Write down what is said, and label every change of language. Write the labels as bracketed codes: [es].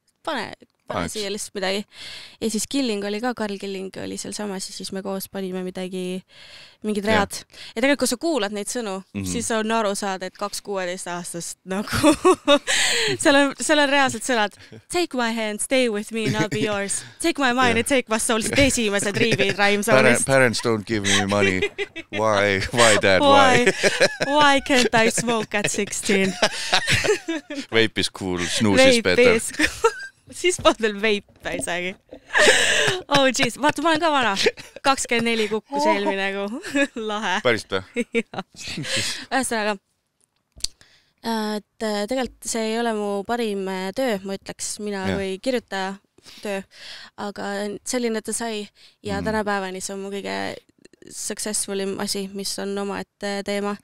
[et] Pane siia lihtsalt midagi. Ja siis Killing oli ka, Karl Killing oli seal samas ja siis me koos panime mingid read. Ja tegelikult, kui sa kuulad neid sõnu, siis on aru saada, et 2-16 aastast nagu seal on reaalselt sõnad [en] Take my hand, stay with me and I'll be yours. Take my mind and take my soul. [et] Esimesed riivid Raimsoonist. [en] Parents don't give me money. Why, dad, why? Why can't I smoke at 16? Vape is cool, snooze is better. [et] Siis polnud veel veipe isegi. [en] Oh jeez, [et] vaata, ma olen ka vana. 24 kukkus eelmine lahe. Päris ta? Ühesõnaga, et tegelikult see ei ole mu parim töö, ma ütleks, mina kui kirjutaja töö, aga selline ta sai ja tänapäevani see on mu kõige successfulim asi, mis on oma ette teema.